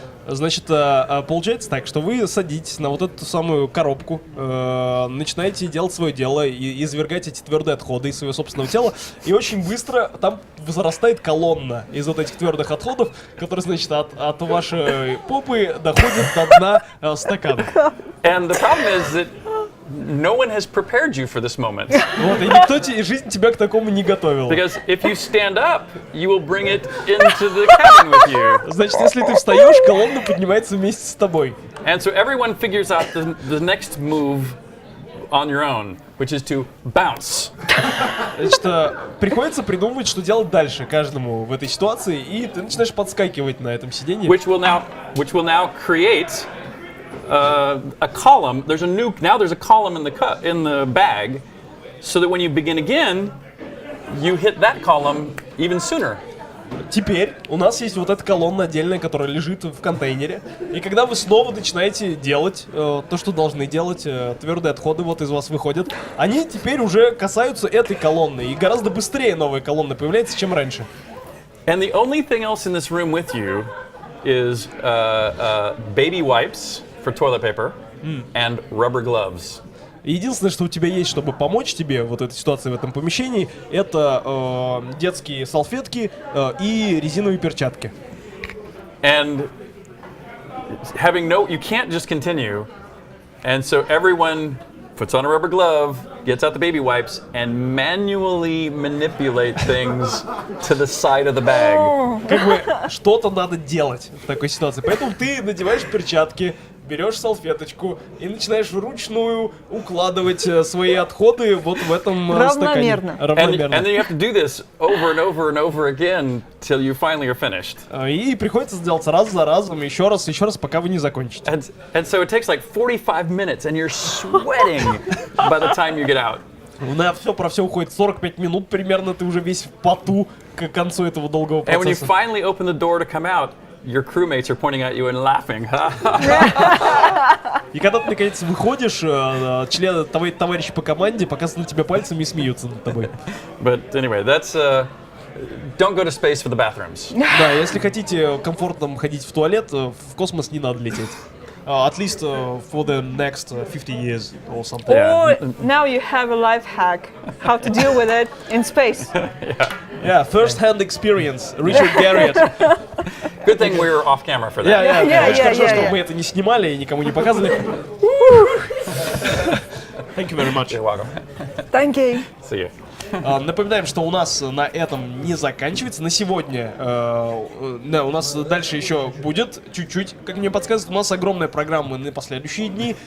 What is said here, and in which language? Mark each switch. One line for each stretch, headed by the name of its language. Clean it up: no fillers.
Russian: Значит, получается так, что вы садитесь на вот эту самую коробку, начинаете делать свое дело и извергать эти твердые отходы из своего собственного тела, и очень быстро там возрастает колонна из вот этих твердых отходов, которая, значит, от вашей попы доходит до дна стакана.
English: And the problem is that no one has prepared you for this moment.
Russian: Вот, и никто и жизнь тебя к такому не готовила.
English: Because if you stand up, you will bring it into the cabin with you.
Russian: Значит, если ты встаешь, колонна поднимается вместе с тобой.
English: And so everyone figures out the next move on your own, which is to bounce. Значит, приходится придумывать, что делать дальше каждому в этой ситуации, и ты начинаешь подскакивать на этом сиденье. Which will now create a column. There's a column in the bag, so that when you begin again, you hit that column even sooner.
Russian: Теперь у нас есть вот эта колонна отдельная, которая лежит в контейнере. И когда вы снова начинаете делать то, что должны делать, твердые отходы вот из вас выходят, они теперь уже касаются этой колонны. И гораздо быстрее новая колонна появляется, чем раньше.
English: And the only thing else in this room with you is baby wipes for toilet paper and rubber gloves.
Russian: Единственное, что у тебя есть, чтобы помочь тебе в этой ситуации, в этом помещении, это детские салфетки и резиновые перчатки.
English: And you can't just continue. And so everyone puts on a rubber glove, gets out the baby wipes, and manually manipulate things to the side of the bag.
Russian: Как бы что-то надо делать в такой ситуации. Поэтому ты надеваешь перчатки, берешь салфеточку и начинаешь вручную укладывать свои отходы вот в этом стакане. Равномерно.
English: And then you have to do this over and over and over again till you finally are finished.
Russian: И приходится сделать раз за разом, еще раз, пока вы не закончите.
English: And so it takes like 45 minutes and you're sweating by the time you get out.
Russian: На все уходит 45 минут примерно, ты уже весь в поту к концу этого долгого
English: And when you
Russian: процесса.
English: finally open the door to come out, your crewmates are pointing at you and laughing.
Russian: И когда ты наконец выходишь, члены твои товарищи по команде показывают на тебя пальцами и смеются над тобой.
English: But anyway, that's don't go to space for the bathrooms.
Russian: Да, если хотите комфортно ходить в туалет, в космос не надо лететь.
English: At least for the next 50 years or something. Or now you have a life hack how to deal with it in space. Yeah, first-hand experience. Richard Gэрриот. Good thing we were off camera for that.
Russian: Очень хорошо, что мы это не снимали и никому не показывали.
English: Thank you very much. You're welcome. Thank you. See you.
Russian: Напоминаем, что у нас на этом не заканчивается. На сегодня у нас дальше еще будет чуть-чуть, как мне подсказывают. У нас огромная программа на последующие дни.